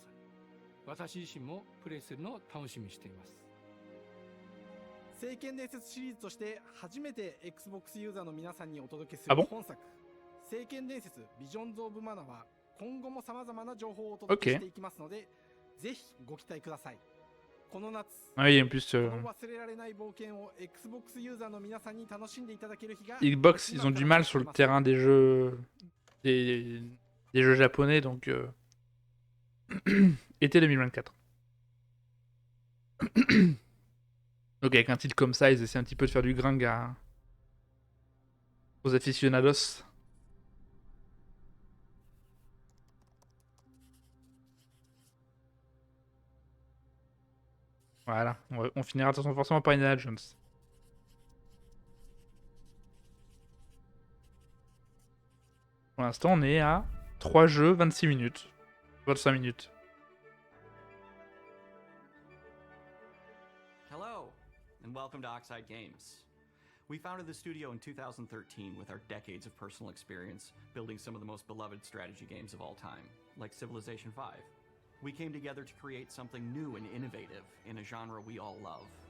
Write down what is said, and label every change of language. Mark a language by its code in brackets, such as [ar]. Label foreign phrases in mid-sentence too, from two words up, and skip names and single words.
[ja] 私自身もプレイするのを楽しみにしています。聖剣伝説シリーズとして初めて Xbox ユーザーの皆さんにお届けする本作、聖剣伝説ビジョンズ・オブ・マナーは今後も様々な情報をお届けしていきますので、ぜひご期待ください。この夏、 [fr] Oui, en plus, [ja] この忘れられない冒険を Xbox ユーザーの皆さんに楽しんでいただける日が [fr] Xbox, ils ont du mal sur le terrain des jeux, des jeux japonais, donc été 2024. Donc avec un titre comme ça, ils essaient un petit peu de faire du gringue aux aficionados. Voilà, on finira de toute façon forcément par Indiana Jones. Pour l'instant, on est à 3 jeux, 26 minutes. 25 minutes. [en] Hello, and welcome to Oxide Games. We founded the studio in 2013 with our decades of personal experience building some of the most beloved strategy games of all time, like Civilization V. We came together to create something new and innovative in a genre we all love.